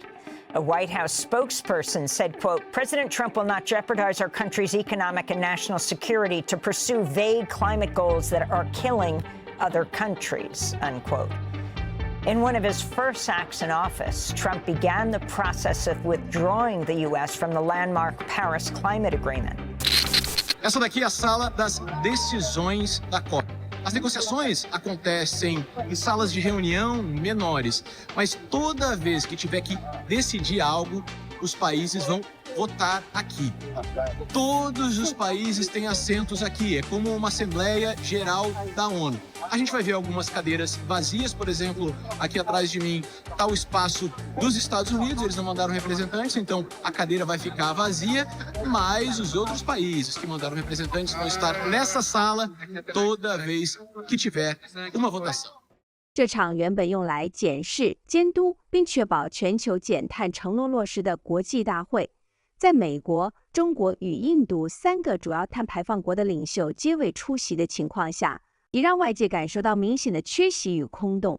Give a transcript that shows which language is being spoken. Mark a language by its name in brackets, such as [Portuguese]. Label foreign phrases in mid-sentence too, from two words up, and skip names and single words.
[English] A White House spokesperson said, quote, President Trump will not jeopardize our country's economic and national security to pursue vague climate goals that are killing other countries, unquote. In one of his first acts in office, Trump began the process of withdrawing the U.S. from the landmark Paris Climate Agreement. [Portuguese] Essa daqui é a sala das decisões da COP. As negociações acontecem em salas de reunião menores, mas toda vez que tiver que decidir algo, os países vão votar aqui. Todos os países têm assentos aqui, é como uma Assembleia Geral da ONU. A gente vai ver algumas cadeiras vazias, por exemplo, aqui atrás de mim está o espaço dos Estados Unidos, eles não mandaram representantes, então a cadeira vai ficar vazia, mas os outros países que mandaram representantes vão estar nessa sala toda vez que tiver uma votação. [Chinese] 这场原本用来检视、监督并确保全球减碳承诺落实的国际大会，在美国、中国与印度3个主要碳排放国的领袖皆未出席的情况下，也让外界感受到明显的缺席与空洞。